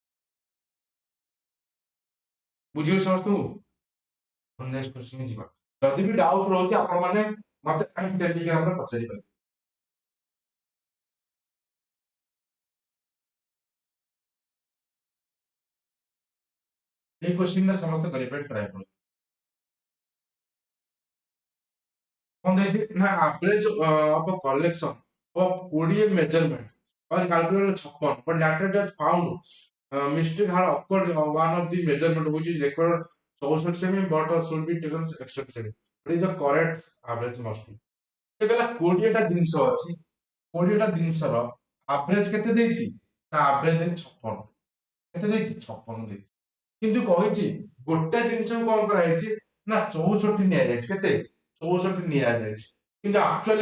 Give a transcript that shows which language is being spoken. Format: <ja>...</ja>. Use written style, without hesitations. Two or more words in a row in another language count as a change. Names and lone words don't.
<or>ବୁଝିବେ ସମସ୍ତଙ୍କୁ</or> <en>next question</en> <or>ଯିବା ଯଦି ବି ଡାଉଟ ରହୁଛି ଆପଣମାନେ ମତେ ଟେଲିଗ୍ରାମରେ ପଚାରି ପାରିବେ এই କ୍ୱେଶ୍ଚିନ୍ ଟା ସମସ୍ତେ କରିବା ପାଇଁ ଟ୍ରାଏ କରନ୍ତୁ</or> <hi>कौन देखिए ना</hi> <en>average of a collection of 20 measurement was calculated 56 but later that found mistake had occurred one of the measurement which is recorded 64 cm but should be taken 61 cm but is the correct average must be</en> <or>ସେ କହିଲା 20 ଟା ଜିନିଷ ଅଛି 20 ଟା ଜିନିଷର ଆଭରେଜ କେତେ ଦେଇଛି ନା ଆଭରେଜ ଦେଇଛି 56 କେତେ ଦେଇଛି 56 ଦେଇଛି କିନ୍ତୁ କହିଛି ଗୋଟେ ଜିନିଷକୁ କଣ କରାଯାଇଛି ନା 64 ନିଆଯାଇଛି କେତେ 64 ନିଆଯାଇଛି କିନ୍ତୁ ଆକ୍ଚୁଆଲି</or>